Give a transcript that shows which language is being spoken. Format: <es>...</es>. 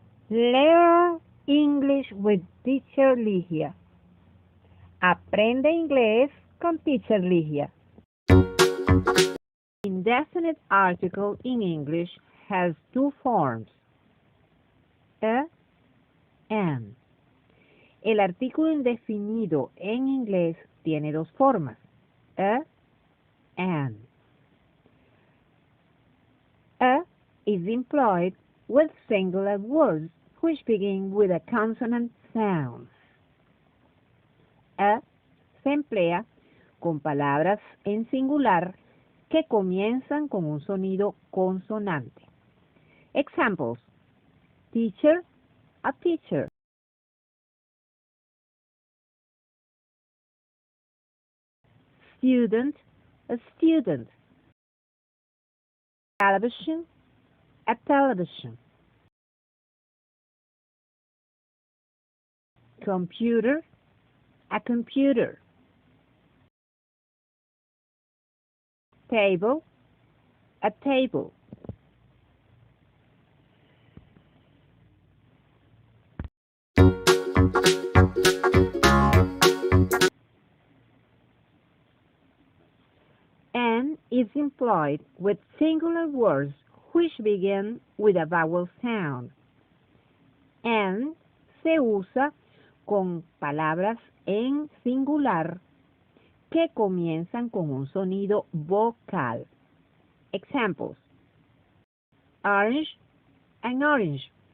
<en>Learn English with Teacher Ligia.</en> <es>Aprende inglés con Teacher Ligia.</es> <en>Indefinite article in English has two forms, and.</en> <es>El artículo indefinido en inglés tiene dos formas, and.</es> <en>Is employed with singular words which begin with a consonant sound.</en> <es>Se emplea con palabras en singular que comienzan con un sonido consonante.</es> <en>Examples: teacher, a teacher. Student, a student. Television, a television. Computer, a computer. Table, a table. And is employed with singular words which begin with a vowel sound.</en> <es>And se usa con palabras en singular que comienzan con un sonido vocal.</es> <en>Examples: orange, an orange.</en>